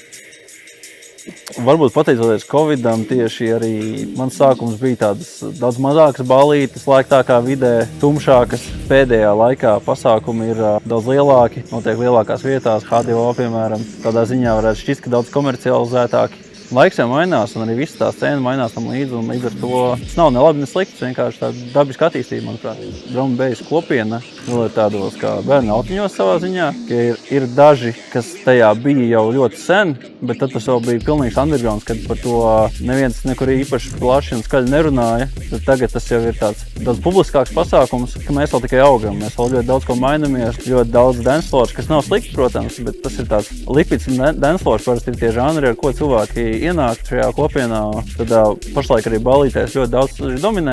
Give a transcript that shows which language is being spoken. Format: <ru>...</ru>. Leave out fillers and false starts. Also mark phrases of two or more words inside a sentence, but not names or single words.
<lv>Varbūt pateicoties Covidam, tieši arī mans sākums bija tādas daudz mazākas ballītes, slēgtākā vidē, tumšākas. Pēdējā laikā pasākumi ir daudz lielāki, notiek lielākās vietās, HDO piemēram. Tādā ziņā varētu šķist, ka daudz komercializētāki. Laiks jau mainās, un arī visa tā scēna mainās tam līdzi, un līdz ar to tas nav ne labi, ne slikts, vienkārši tāda dabiska attīstība, manuprāt.</lv> <en>Drum and bass</en> <lv>kopiena vēl ir tādos kā bērnu autiņos savā ziņā, ka ir daži, kas tajā bija jau ļoti sen, bet tad tas vēl bija pilnīgs undergrounds, kad par to neviens nekur īpaši plaši un skaļi nerunāja. Tad tagad tas jau ir tāds daudz publiskāks pasākums, ka mēs vēl tikai augam, mēs vēl ļoti daudz ko mainamies, ļoti daudz dancefloors, kas nav slikti, protams, bet tas ir tāds lipids un dancefloors, parasti ir tie žanri, ar ko cilvēki ienāk šajā kopienā, tad pašlaik arī ballītēs ļoti daudz dominē.</lv>